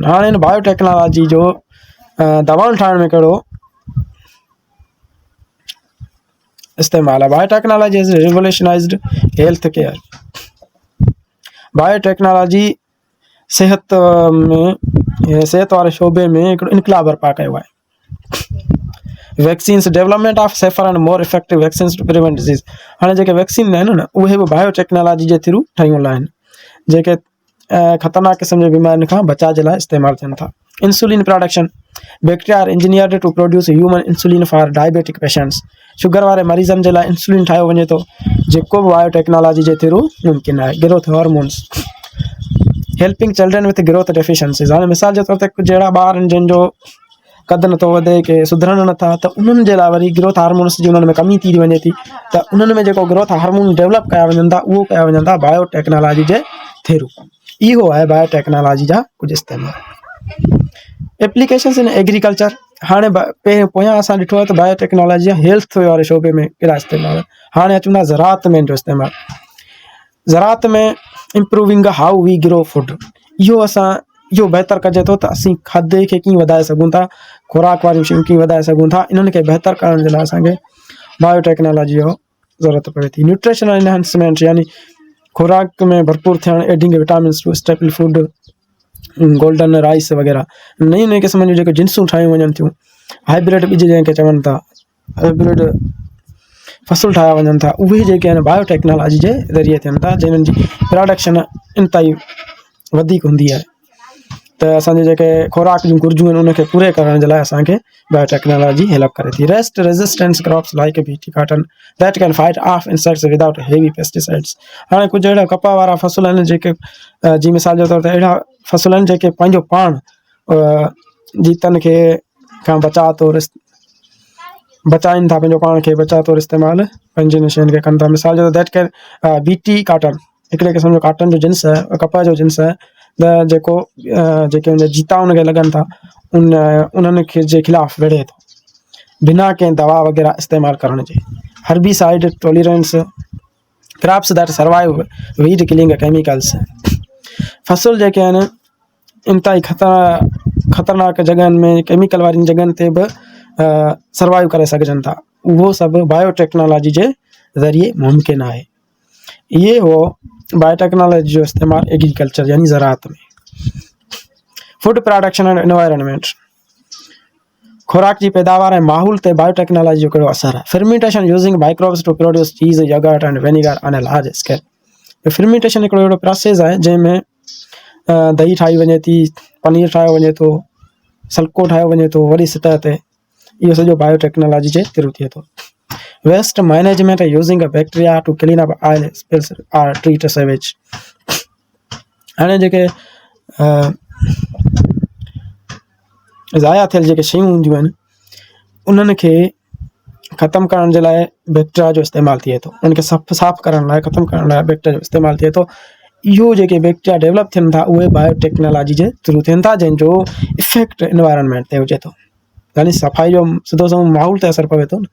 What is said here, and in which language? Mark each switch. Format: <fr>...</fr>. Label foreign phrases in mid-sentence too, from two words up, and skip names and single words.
<sd>हाणे हिन बायोटेक्नोलॉजी जो दवाऊं ठाहिण में कहिड़ो इस्तेमालु आहे।</sd> <en>Biotechnology is revolutionized health care.</en> <sd>बायोटेक्नोलॉजी सिहत वारे शोबे में हिकिड़ो इनकलाब बर्पा कयो आहे।</sd> <en>Vaccines, development of safer and more effective vaccines to prevent diseases.</en> <sd>हाणे जेके वैक्सीन आहिनि न, उहे बि बायोटेक्नोलॉजी जे थ्रू ठहियूं आहिनि, जेके ख़तरनाक क़िस्म जी बीमारियुनि खां बचाव जे लाइ इस्तेमालु थियनि था।</sd> <en>Insulin production, bacteria are engineered to produce human insulin for diabetic patients.</en> <sd>शुगर वारे मरीज़नि जे लाइ इंसुलिन ठाहियो वञे थो, जेको बि बायोटेक्नोलॉजी जे थ्रू मुमकिन आहे।</sd> <en>Growth hormones, helping children with growth deficiencies.</en> <sd>हाणे मिसाल जे तौर ते कुझु अहिड़ा ॿार आहिनि जंहिंजो कद नथो वधे, के सुधरण नथा, त उन्हनि जे लाइ वरी</sd> <en>growth hormones</en> <sd>जी उन्हनि में कमी थी वञे थी, त उन्हनि में जेको</sd> <en>growth hormone develop</en> <sd>कया वञनि था, उहो कया वञनि था बायोटेक्नोलॉजी जे थ्रू। इहो आहे बायोटेक्नोलॉजी जा कुझु इस्तेमालु।</sd> <en>applications in agriculture,</en> <sd>हाणे पोयां असां ॾिठो आहे त बायोटेक्नोलॉजी जा हेल्थ वारे शोबे में कहिड़ा इस्तेमालु। हाणे अचूं था ज़राअत में जो इस्तेमालु। ज़राअत में</sd> <en>improving how we grow food,</en> <sd>इहो बहितर कजे थो त असीं खाधे खे कीअं वधाए सघूं था, खुराक वारियूं शयूं कीअं वधाए सघूं था। इन्हनि खे बहितर करण जे लाइ असांखे बायोटेक्नोलॉजी जो ज़रूरत पवे थी।</sd> <en>nutritional enhancement,</en> <sd>यानी खुराक में भरपूर थियणु,</sd> <en>adding vitamins to staple food, गोल्डन राइस वग़ैरह।</en> <sd>नयूं नयूं क़िस्म जूं जेके जिन्सूं ठाहियूं वञनि थियूं, हाइब्रिड ॿिज जंहिंखे चवनि था, हाइब्रिड फसल ठाहिया वञनि था, उहे जेके आहिनि बायोटेक्नोलॉजी जे ज़रिए थियनि था, जिन्हनि जी प्रोडक्शन इंतिहाई वधीक हूंदी आहे। त असांजे जेके खुराक जूं घुरिजूं आहिनि, उनखे पूरे करण जे लाइ असांखे बायोटेक्नोलॉजी हेल्प करे थी।</sd> <en>Rest resistance crops like BT cotton that can fight off insects without heavy pesticides.</en> <sd>हाणे कुझु अहिड़ा कपह वारा फसल आहिनि जेके जी मिसाल जे तौर ते अहिड़ा फसल आहिनि जेके पंहिंजो पाण जीतनि खे खां बचाइनि था, पंहिंजो पाण खे बचा तौरु इस्तेमालु पंहिंजी शयुनि खे कनि था। मिसाल जो</sd> <en>that can</en> <sd>बीटी कॉटन हिकिड़े क़िस्म जो कॉटन जो जिन्स आहे, कपह जो जिन्स आहे, त जेके उन जीता उनखे लॻनि था, उन्हनि खे जे ख़िलाफ़ु विढ़े थो बिना कंहिं दवा वग़ैरह इस्तेमालु करण जे।</sd> <en>Herbicide tolerance, crops that survive weed killing chemicals.</en> <sd>फसल जेके आहिनि इंतिहाई ख़तरनाक जॻहियुनि में, केमिकल वारियुनि जॻहियुनि ते बि सर्वाइव करे सघजनि था। उहो सभु बायोटेक्नोलॉजी जे ज़रिए मुमकिन आहे। इहे हो बायोटेक्नोलॉजी जो इस्तेमालु एग्रीकल्चर यानी ज़राअत में।</sd> <en>Food production and environment,</en> <sd>खुराक जी पैदावार ऐं माहौल ते बायोटेक्नोलॉजी जो कहिड़ो असरु आहे।</sd> <en>Fermentation using microbes to produce cheese, yogurt and vinegar on a large scale.</en> <sd>फर्मेंटेशन हिकिड़ो अहिड़ो प्रोसेस आहे जंहिंमें दही ठाही वञे थी, पनीर ठाहियो वञे थो, सल्को ठाहियो वञे थो वॾी सतह ते। इहो सॼो बायोटेक्नोलॉजी जे थ्रू थिए थो।</sd> <en>Waste management using a bacteria to clean up oil spills or treat sewage.</en> <sd>हाणे जेके ज़ाया थियल जेके शयूं हूंदियूं आहिनि, उन्हनि खे ख़तमु करण जे लाइ बैक्टीरिया जो इस्तेमालु थिए थो। उनखे साफ़ु करण लाइ, ख़तमु करण लाइ बैक्टीरिया जो इस्तेमालु थिए थो। इहो जेके बैक्टीरिया डेवलप थियनि था, उहे बायोटेक्नोलॉजी जे थ्रू थियनि था, जंहिंजो इफेक्ट एनवायरनमेंट ते हुजे थो, यानी सफ़ाई जो सिधो समुझो माहौल ते असरु पवे थो न।</sd>